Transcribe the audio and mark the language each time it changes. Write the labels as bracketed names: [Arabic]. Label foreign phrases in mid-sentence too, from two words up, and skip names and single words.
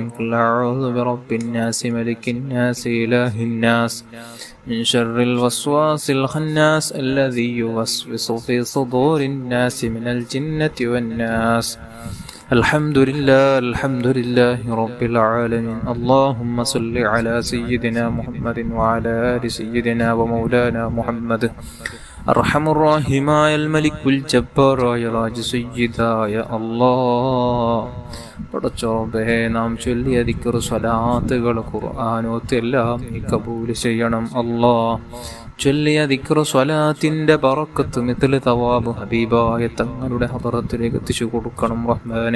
[Arabic] قل أعوذ برب الناس ملك الناس إله الناس من شر الوسواس الخناس الذي يوسوس في صدور الناس من الجنة والناس. الحمد لله رب العالمين. اللهم صل على سيدنا محمد وعلى آل سيدنا ومولانا محمد. أرحم الراحماയ الملك الجبارായ [Malayalam] രാജസയ്യിദായ അല്ലാഹ് പടച്ചോബേ നാം ചൊല്ലിയ ദിക്ർ സ്വലാത്തുകൾ ഖുർആനോത്തെല്ലാം നീ കബൂൽ ചെയ്യണം അല്ലാഹ്. ചൊല്ലിയ ദിക്ർ സ്വലാത്തിന്റെ ബറക്കത്ത് [Arabic] مثل ثواب [Malayalam] ഹബീബായ തങ്ങളുടെ ഹദറത്തിലേക്ക് എത്തിച്ചു കൊടുക്കണം റഹ്മാനെ.